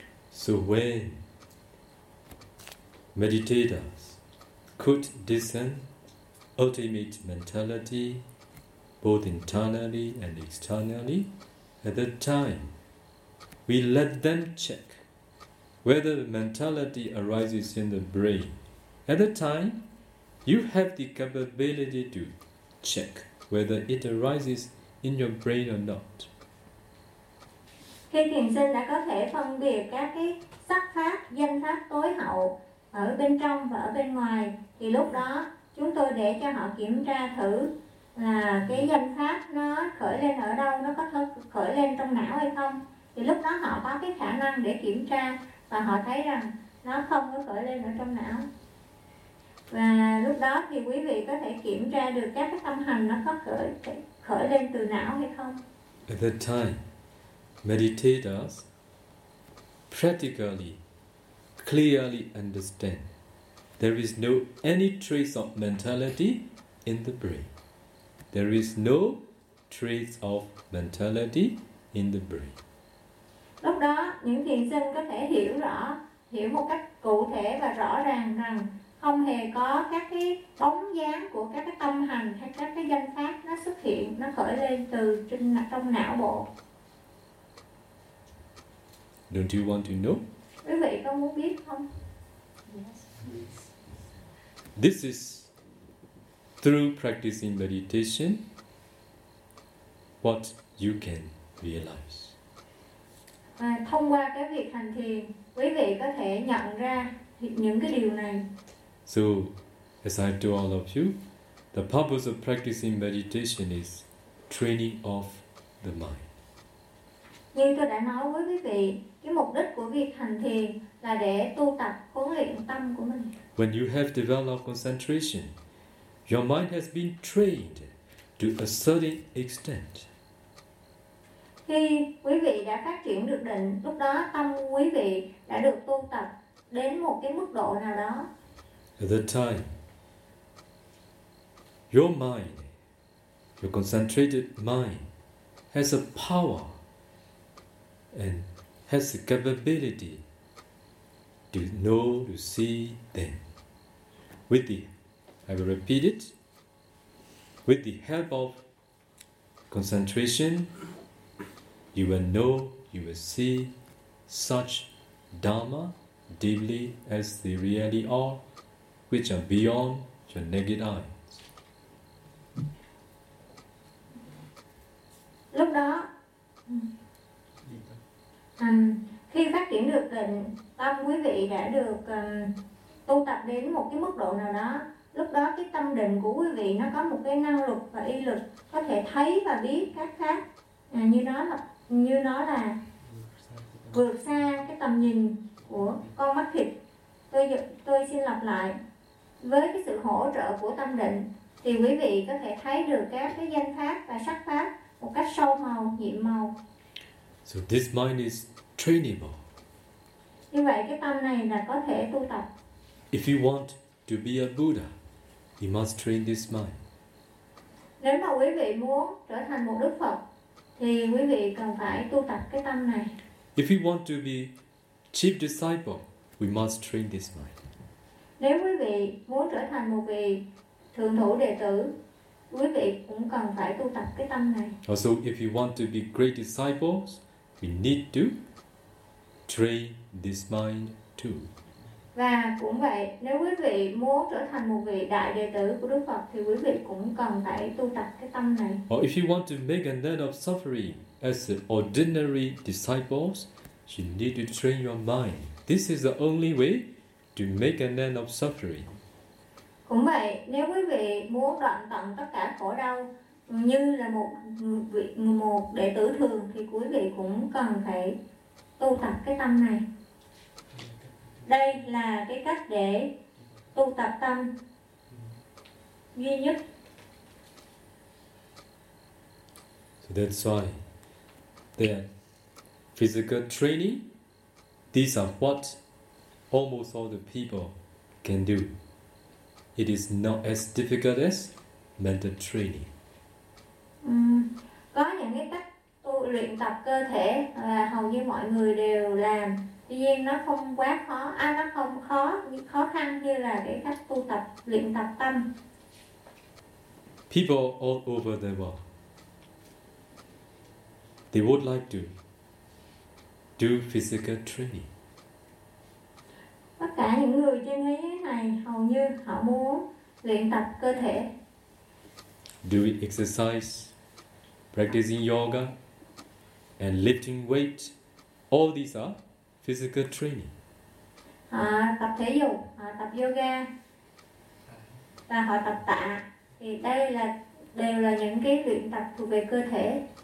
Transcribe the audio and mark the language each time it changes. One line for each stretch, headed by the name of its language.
English: So when meditators could discern ultimate mentality both internally and externally, at that time, we let them check whether mentality arises in the brain. At that time, you have the capability to check whether it arises in your brain or not.
Vietnamese: Khi thiền sinh đã có thể phân biệt các cái sắc pháp, danh pháp tối hậu ở bên trong và ở bên ngoài, thì lúc đó chúng tôi để cho họ kiểm tra thử là cái danh pháp nó khởi lên ở đâu, nó có khởi lên trong não hay không. Thì lúc đó họ có cái khả năng để kiểm tra và họ thấy rằng nó không có khởi lên ở trong não. Và lúc đó thì quý vị có thể kiểm tra được các cái tâm hành nó có khởi lên từ não hay không.
English: At that time, meditators practically clearly understand there is no any trace of mentality in the brain. There is no trace of mentality in the brain.
Vietnamese: Lúc đó, những thiền sinh có thể hiểu rõ, hiểu một cách cụ thể và rõ ràng rằng không hề có các cái bóng dáng của các cái tâm hành hay các cái danh pháp nó xuất hiện, nó khởi lên từ trong não bộ.
English: Don't you want to know?
Vietnamese: Quý vị có muốn biết không?
English: Yes. This is through practicing meditation, what you can realize.
Vietnamese: Thông qua cái việc hành thiền, quý vị có thể nhận ra những cái điều này.
English: So, as I told all of you, the purpose of practicing meditation is training of the mind.
Vietnamese: Như tôi đã nói với quý vị, cái mục đích của việc hành thiền là để tu tập, huấn luyện tâm của mình.
English: When you have developed concentration, your mind has been trained to a certain extent.
Vietnamese: Khi quý vị đã phát triển được định, lúc đó tâm quý vị đã được tu tập đến một cái mức độ nào đó.
English: At that time, your mind, your concentrated mind, has a power and has the capability to know, to see them. With the, I will repeat it, with the help of concentration, you will know, you will see such Dharma deeply as they really are, which are beyond your naked eyes.
Vietnamese: Lúc đó, khi phát triển được định, tâm quý vị đã được tu tập đến một cái mức độ nào đó. Lúc đó cái tâm định của quý vị nó có một cái năng lực và y lực có thể thấy và biết các khác như nó là vượt xa cái tầm nhìn của con mắt thịt. Tôi xin lặp lại, với cái sự hỗ trợ của tâm định thì quý vị có thể thấy được các cái danh pháp và sắc pháp một cách sâu màu, nhiệm màu.
English: So this mind is trainable.
Vietnamese: Như vậy cái tâm này là có thể tu tập.
English: If you want to be a Buddha, you must train this mind.
Vietnamese: Nếu mà quý vị muốn trở thành một Đức Phật, thì quý vị cần phải tu tập cái tâm này.
English: If you want to be chief disciple, we must train this mind.
Vietnamese: Nếu quý vị muốn trở thành một vị thượng thủ đệ tử, quý vị cũng cần phải tu tập cái tâm này.
English: Also, if you want to be great disciples, we need to train this mind too.
Vietnamese: Và cũng vậy, nếu quý vị muốn trở thành một vị đại đệ tử của Đức Phật thì quý vị cũng cần phải tu tập cái tâm này.
English: Or if you want to make an end of suffering as an ordinary disciples, you need to train your mind. This is the only way to make an end of suffering.
Vietnamese: Cũng vậy, nếu quý vị muốn đoạn tận tất cả khổ đau như là một đệ tử thường thì quý vị cũng cần phải tu tập cái tâm này. Đây là cái cách để tu tập tâm duy nhất.
English: So that's why the physical training, these are what almost all the people can do. It is not as difficult as mental training.
Vietnamese: Có những cái cách tu luyện tập cơ thể là hầu như mọi người đều làm. Tuy nhiên nó không quá khó, nó không khó khó khăn như là cái cách tu tập luyện tập tâm.
English: People all over the world, they would like to do physical training.
Vietnamese: Tất cả những người trên thế giới này hầu như họ muốn luyện tập cơ thể.
English: Doing exercise, practicing yoga, and lifting weight, all these are physical training.
Vietnamese: Tập thể dục, tập yoga, và họ tập tạ, thì đây là đều là những cái luyện tập thuộc về cơ thể.